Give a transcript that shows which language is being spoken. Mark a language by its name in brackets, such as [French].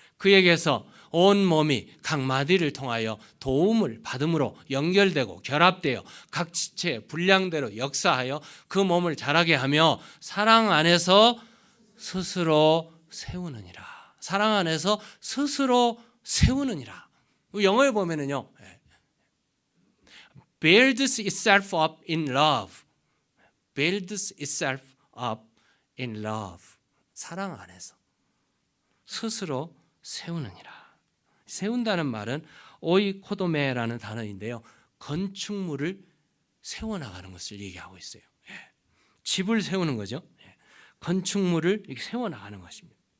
[Korean] 그에게서 온 몸이 각 마디를 통하여 도움을 받음으로 연결되고 결합되어 각 지체의 분량대로 역사하여 그 몸을 자라게 하며 사랑 안에서 스스로 세우느니라. 사랑 안에서 스스로 세우느니라. 영어에 보면은요, [English] builds itself up in love. builds itself up in love. [Korean] 사랑 안에서 스스로 세우느니라. 세운다는 말은 오이코도메라는 단어인데요, 건축물을 세워나가는 것을 얘기하고 있어요. 집을 세우는 거죠. 건축물을 세워나가는 것입니다.